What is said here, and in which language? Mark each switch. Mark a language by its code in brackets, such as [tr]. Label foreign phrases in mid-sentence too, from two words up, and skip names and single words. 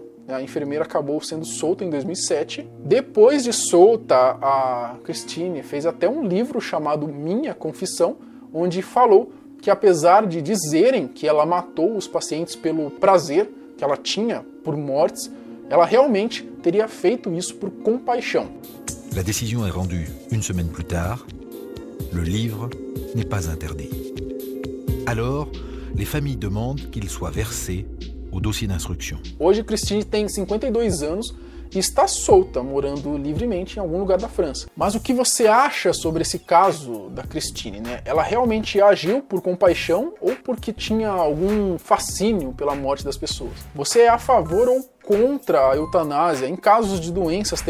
[pt] A enfermeira acabou sendo solta em 2007. Depois de solta, a Christine fez até um livro chamado Minha Confissão, onde falou que apesar de dizerem que ela matou os pacientes pelo prazer que ela tinha por mortes, ela realmente teria feito isso por compaixão. [fr] La décision est rendue une semaine plus tard. Le livre n'est pas interdit. Alors, les familles demandent qu'il soit versé au dossier d'instruction. [pt] Hoje, Christine tem 52 anos e está solta, morando livremente em algum lugar da França. Mas o que você acha sobre esse caso da Christine, né? Ela realmente agiu por compaixão ou porque tinha algum fascínio pela morte das pessoas? Você é a favor ou contra a eutanásia em casos de doenças terminais?